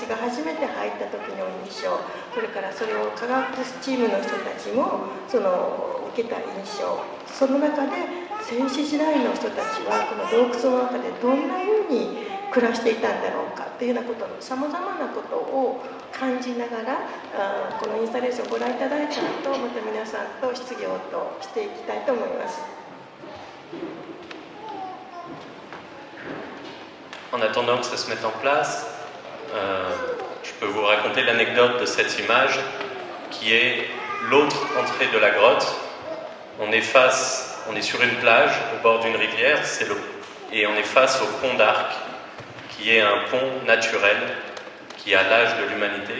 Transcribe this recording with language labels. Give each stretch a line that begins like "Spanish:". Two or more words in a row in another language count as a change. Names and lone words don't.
Japanese: が初めて入った時の印象、それからそれを科学チームの人たちもその受けた印象、その中で先史時代の人たちはこの洞窟の中でどんなふうに暮らしていたんだろうかというようなことのさまざまなことを感じながら、このインスタレーションをご覧いただいた後、また皆さんと質疑応答していきたいと思います。
French: En attendant que ça se mette en place, je peux vous raconter l'anecdote de cette image qui est l'autre entrée de la grotte. On est sur une plage au bord d'une rivière et on est face au pont d'Arc, qui est un pont naturel qui a l'âge de l'humanité.